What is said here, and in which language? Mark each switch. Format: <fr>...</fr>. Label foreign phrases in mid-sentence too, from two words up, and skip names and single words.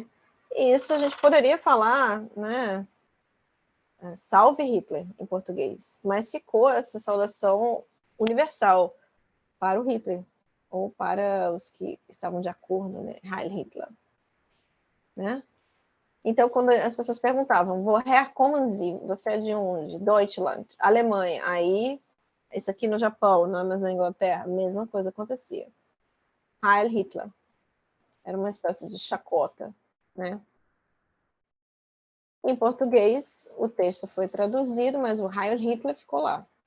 <pt>E isso a gente poderia falar, né, salve Hitler, em português. Mas ficou essa saudação universal para o Hitler, ou para os que estavam de acordo, né? Heil Hitler. Né? Então, quando as pessoas perguntavam,</pt> <de>woher kommen Sie?</de> <pt>Você é de onde? Deutschland, Alemanha. Aí, isso aqui no Japão, não é mais na Inglaterra, a mesma coisa acontecia. Heil Hitler. Era uma espécie de chacota, né? Em português, o texto foi traduzido, mas o Heil Hitler ficou lá.</pt>